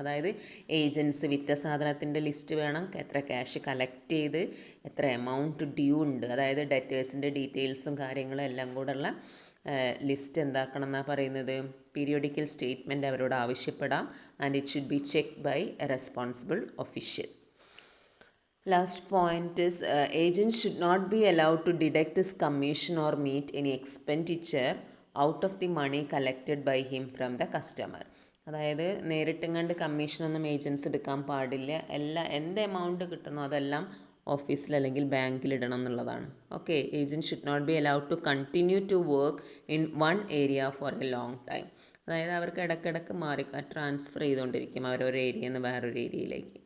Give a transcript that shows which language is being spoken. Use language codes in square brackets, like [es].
[ml] അതായത് ഏജൻസ് വിറ്റ സാധനത്തിൻ്റെ ലിസ്റ്റ് വേണം, എത്ര ക്യാഷ് കളക്ട് ചെയ്ത് എത്ര എമൗണ്ട് ഡ്യൂ ഉണ്ട്, അതായത് ഡെറ്റേഴ്സിൻ്റെ ഡീറ്റെയിൽസും കാര്യങ്ങളും എല്ലാം കൂടെയുള്ള ലിസ്റ്റ് എന്താക്കണം എന്നാണ് പറയുന്നത്, പീരിയോഡിക്കൽ സ്റ്റേറ്റ്മെൻറ്റ് അവരോട് ആവശ്യപ്പെടാം. [en] And it should be check by a responsible official. Last point is agent should not be allowed to deduct his commission or meet any expenditure out of the money collected by him from the customer. [ml] അതായത് നേരിട്ടും കമ്മീഷനൊന്നും agents എടുക്കാൻ പാടില്ല. എന്ത് amount കിട്ടുന്നോ അതെല്ലാം ഓഫീസിൽ അല്ലെങ്കിൽ ബാങ്കിൽ ഇടണം എന്നുള്ളതാണ്. [en] Okay, agent should not be allowed to continue to work in one area for a long time. [ml] അതായത് അവർക്ക് ഇടയ്ക്കിടയ്ക്ക് ട്രാൻസ്ഫർ ചെയ്തുകൊണ്ടിരിക്കും അവരൊരു ഏരിയയിൽ നിന്ന് വേറൊരു ഏരിയയിലേക്ക്.